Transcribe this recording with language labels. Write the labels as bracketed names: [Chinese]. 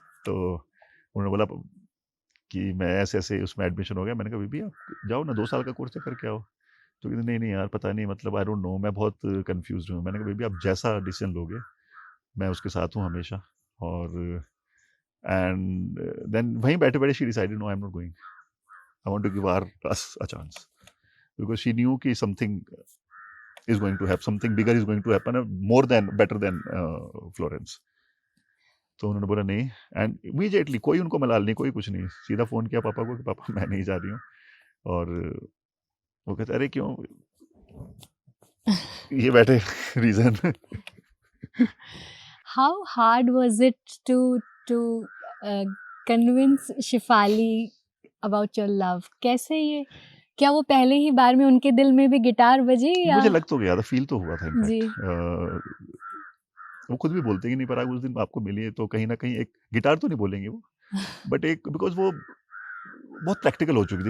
[Hindi] तो उन्होंने बोला कि मैं ऐसे-ऐसे उसमें एडमिशन हो गया। मैंने कहा, "बेबी आप जाओ ना 2 साल का कोर्स है करके आओ।" तो कहती, "नहीं, नहीं यार पता नहीं मतलब [English] I don't know [Hindi] मैं बहुत कन्फ्यूज़्ड हूँ।" मैंने कहा, "बेबी आप जैसा डिसीज़न लोगे, मैं उसके साथ हूँ हमेशा।" [English] और and then [Hindi] वहीं बैठे-बैठे [English] She decided no I am not going. I want to give us a chance because she knew कि something is going to happen, something bigger is going to happen, more than better than Florence. [Hindi] तो उन्होंने बोला नहीं and immediately कोई उनको मलाल नहीं, कोई कुछ नहीं, सीधा फ़ोन किया पापा को कि पापा मैं नहीं जा रही हूँ। और वो कहते अरे क्यों? ये बैठे reason. [English] How hard was it to convince Shifali about your love? [Hindi] कैसे ये, क्या वो पहले ही बार में उनके दिल में भी गिटार बजी या? मुझे लग तो गया था, फ़ील तो हुआ था जी। इनफैक्ट। वो खुद भी बोलते हैं कि नहीं पराग उस दिन आपको मिली है तो कहीं न कहीं एक गिटार तो नहीं बोलेंगे वो, बट एक बिकॉज़ वो बहुत प्रैक्टिकल हो चुकी थी।